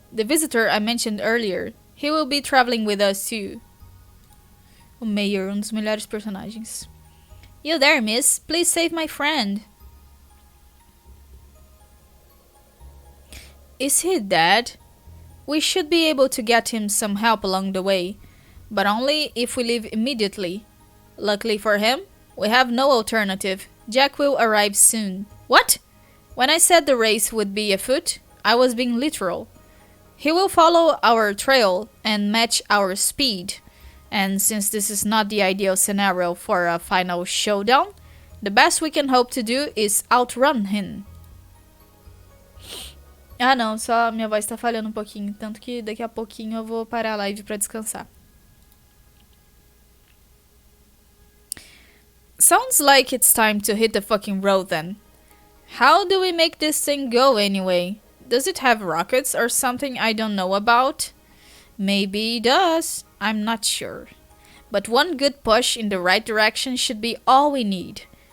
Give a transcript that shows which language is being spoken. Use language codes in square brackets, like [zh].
[en] The visitor I mentioned earlier. He will be traveling with us too. [pt] O Mayor, um dos melhores personagens. [en] You there, miss? Please save my friend. Is he dead? We should be able to get him some help along the way, but only if we leave immediately. Luckily for him, we have no alternative. Jack will arrive soon. What? When I said the race would be afoot, I was being literal. He will follow our trail and match our speed. And since this is not the ideal scenario for a final showdown, the best we can hope to do is outrun him. [pt] Ah não, só minha voz tá falhando um pouquinho, tanto que daqui a pouquinho eu vou parar a live pra descansar. [en] Sounds like it's time to hit the fucking road then. How do we make this thing go anyway? Does it have rockets or something I don't know about? Maybe it does. I'm not sure. But one good push in the right direction should be all we need.